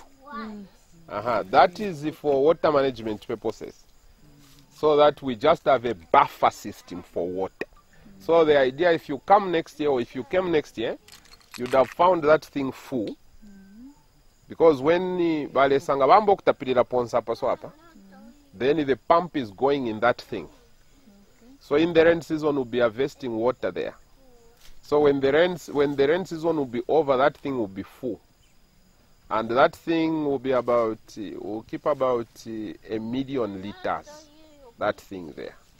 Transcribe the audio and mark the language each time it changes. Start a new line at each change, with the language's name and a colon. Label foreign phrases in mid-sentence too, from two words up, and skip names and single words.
English: That is for water management purposes, so that we just have a buffer system for water. So the idea, if you come next year, or if you came next year, you'd have found that thing full, because when
Bemba: balesanga bambo kutapirira ponsa paswapa,
English: then the pump is going in that thing. So in the rain season, we'll be harvesting water there. So when the rain season will be over, that thing will be full. And that thing will be about, will keep about 1 million liters, that thing there.